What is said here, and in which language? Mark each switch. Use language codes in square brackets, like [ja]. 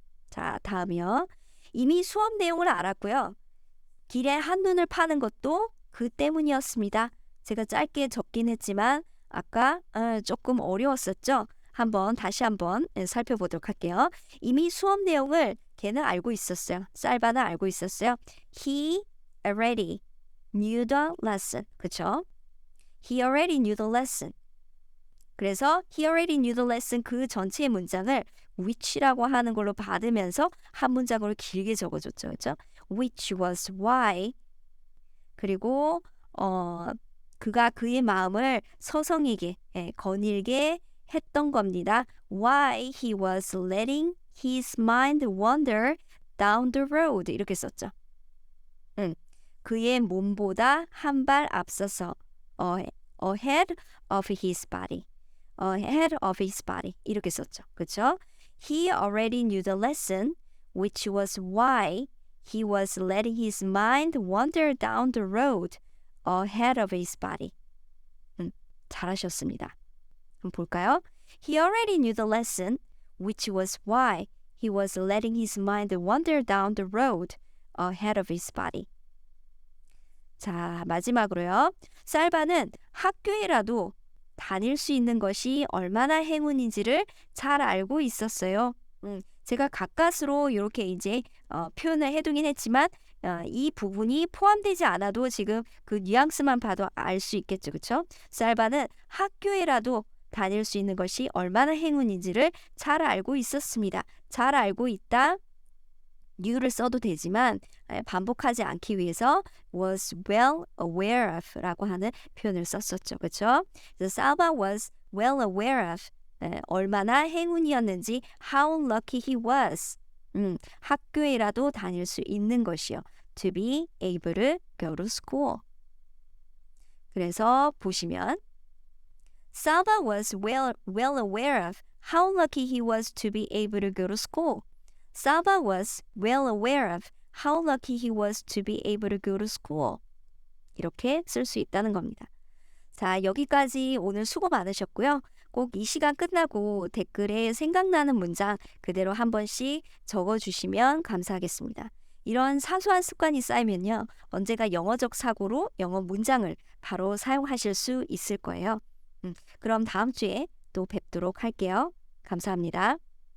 [ko] 자, 다음이요. 이미 수업 내용을 알았고요. 길에 한눈을 파는 것도 그 때문이었습니다. 제가 짧게 적긴 했지만 아까 조금 어려웠었죠? 다시 한번 살펴보도록 할게요. 이미 수업 내용을 걔는 알고 있었어요. 살바는 알고 있었어요. [en] He already knew the lesson. [ko] 그쵸? [en] He already knew the lesson. [ko] 그래서 [en] he already knew the lesson [ko] 그 전체의 문장을 which라고 하는 걸로 받으면서 한 문장으로 길게 적어줬죠. 그쵸? [en] Which was why. [ko] 그리고 그가 그의 마음을 서성이게 거닐게 했던 겁니다. [en] Why he was letting his mind wander down the road [ko] 이렇게 썼죠. 그의 몸보다 한 발 앞서서 [en] ahead of his body. ahead of his body [ko] 이렇게 썼죠. 그렇죠? [en] He already knew the lesson, which was why he was letting his mind wander down the road ahead of his body. [ko] 잘하셨습니다. 한번 볼까요? [en] He already knew the lesson, which was why he was letting his mind wander down the road ahead of his body. [ko] 자, 마지막으로요. 살바는 학교에라도 다닐 수 있는 것이 얼마나 행운인지를 잘 알고 있었어요. 제가 가까스로 이렇게 이제 표현을 해두긴 했지만 이 부분이 포함되지 않아도 지금 그 뉘앙스만 봐도 알 수 있겠죠. 그렇죠? 살바는 학교에라도 다닐 수 있는 것이 얼마나 행운인지를 잘 알고 있었습니다. 잘 알고 있다. new를 써도 되지만 반복하지 않기 위해서 [en] was well aware of [ko] 라고 하는 표현을 썼었죠. 그렇죠? 그래서 [en] Salva was well aware of [ko] 얼마나 행운이었는지 [en] how lucky he was [ko] 학교에라도 다닐 수 있는 것이요. [en] to be able to go to school. [ko] 그래서 보시면 [en] Salva was well aware of how lucky he was to be able to go to school. Salva was well aware of how lucky he was to be able to go to school. [ko] 이렇게 쓸 수 있다는 겁니다. 자, 여기까지 오늘 수고 많으셨고요. 꼭 이 시간 끝나고 댓글에 생각나는 문장 그대로 한 번씩 적어주시면 감사하겠습니다. 이런 사소한 습관이 쌓이면요. 언제가 영어적 사고로 영어 문장을 바로 사용하실 수 있을 거예요. 그럼 다음 주에 또 뵙도록 할게요. 감사합니다.